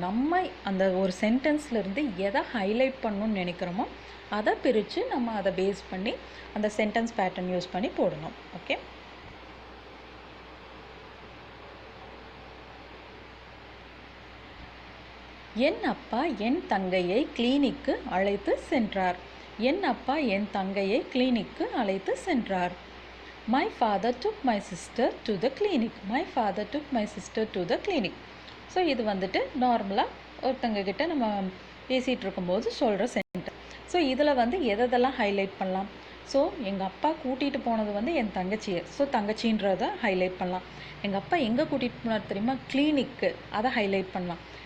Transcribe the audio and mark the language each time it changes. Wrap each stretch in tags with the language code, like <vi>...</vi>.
<ta>நம்ம அந்த ஒரு சென்டென்ஸ்லேருந்து எதை ஹைலைட் பண்ணணும்னு நினைக்கிறோமோ அதை பிரித்து நம்ம அதை பேஸ் பண்ணி அந்த சென்டென்ஸ் பேட்டர்ன் யூஸ் பண்ணி போடணும். ஓகே, என் அப்பா என் தங்கையை கிளினிக்கு அழைத்து சென்றார். என் அப்பா என் தங்கையை கிளினிக்கு அழைத்து சென்றார்.</ta> <en>My father took my sister to the clinic. My father took my sister to the clinic.</en> <ta>So இது வந்துட்டு நார்மலாக ஒருத்தங்க கிட்ட நம்ம பேசிகிட்டு இருக்கும்போது சொல்கிற சென்டென்ஸ். ஸோ இதில் வந்து எதெல்லாம் ஹைலைட் பண்ணலாம்? ஸோ எங்கள் அப்பா கூட்டிகிட்டு போனது வந்து என் தங்கச்சியை, ஸோ தங்கச்சின்றதை ஹைலைட் பண்ணலாம். எங்கள் அப்பா எங்கே கூட்டிகிட்டு போனார் தெரியுமா? கிளினிக்கு, அதை ஹைலைட் பண்ணலாம்.</ta>